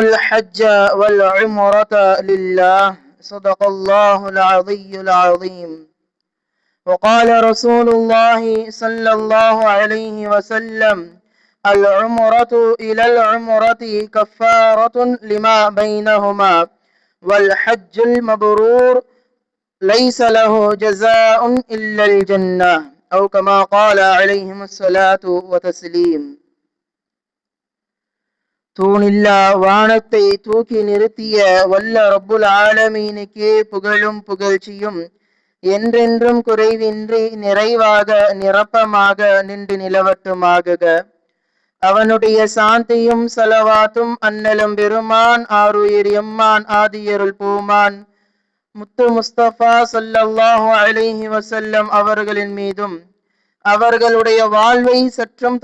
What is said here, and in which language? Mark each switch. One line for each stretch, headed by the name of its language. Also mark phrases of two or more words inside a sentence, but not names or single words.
Arabic: الحج والعمرة لله صدق الله العلي العظيم وقال رسول الله صلى الله عليه وسلم العمرة إلى العمرة كفارة لما بينهما والحج المبرور ليس له جزاء إلا الجنة أو كما قال عليهم الصلاة وتسليم
Tamil: தூணில்லா வானத்தை தூக்கி நிறுத்திய வல்ல ரப்புல் ஆலமீனுக்கே புகழும் புகழ்ச்சியும் என்றென்றும் குறைவின்றி நிறைவாக நிரப்பமாக நின்று நிலவட்டுமாகுக. அவனுடைய சாந்தியும் சலவாத்தும் அன்னலம் பெருமான் ஆருயிர் எம்மான் ஆதியருள் பூமான் முத்து முஸ்தபா
Arabic: صلى الله عليه وسلم
Tamil: அவர்களின் மீதும் அவர்களுடைய வாழ்வை சற்றும்